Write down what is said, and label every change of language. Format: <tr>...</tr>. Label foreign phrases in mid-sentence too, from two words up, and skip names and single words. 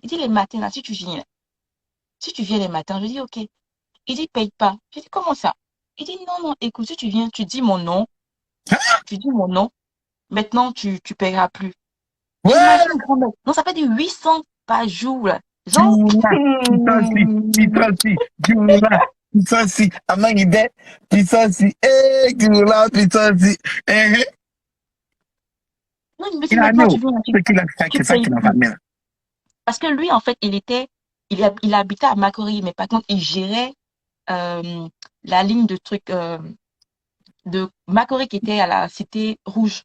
<fr>Il dit, les matins, là, si tu viens les matins, je dis, ok. Il dit, paye pas. Je dis, comment ça? Il dit, non, non, écoute, si tu viens, tu dis mon nom, maintenant, tu paieras plus. Ouais, Imagine, grand-mère. Donc, ça fait du 800 par jour, là. Genre, Gula. Pitansi, Gula. Pitansi. Amangide. Pitansi. Eh, Gula, Pitansi. Mhm. non, il me dit, Il a maintenant, nous. tu viens, tu C'est ça payes qui m'a plus. ramené là. Parce que lui, en fait, il habitait à Macquarie, mais par contre, il gérait euh, la ligne de trucs de Macquarie qui était à la Cité Rouge.</fr>